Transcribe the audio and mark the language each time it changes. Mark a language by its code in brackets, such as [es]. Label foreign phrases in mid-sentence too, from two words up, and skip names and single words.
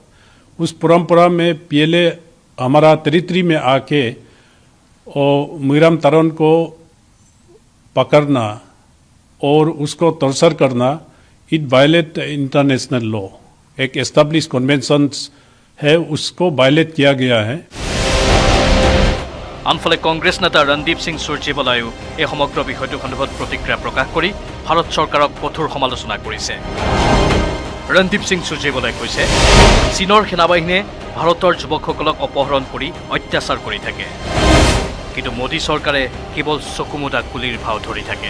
[hi] उस परंपरा में PLA हमारा टेरिटरी में आके और मीराम तरुण को पकड़ना और उसको टॉर्चर करना, [en] it violate international law. [hi] एक [en] establish conventions [hi] है, उसको वायलेट किया गया है। [as] আনফালে কংগ্ৰেছ নেতা ৰণদীপ সিং সুৰজেৱালায়ো এই সমগ্ৰ বিষয়টো সন্দৰ্ভত প্ৰতিক্ৰিয়া প্ৰকাশ কৰি ভাৰত চৰকাৰক কঠোৰ সমালোচনা কৰিছে। ৰণদীপ সিং সুৰজেৱালাই কৈছে চীনৰ সেনাবাহিনীয়ে ভাৰতৰ যুৱকসকলক অপহৰণ কৰি অত্যাচাৰ কৰি থাকে, কিন্তু মোদী চৰকাৰে কেৱল চকুমুদা কুলিৰ ভাও ধৰি থাকে।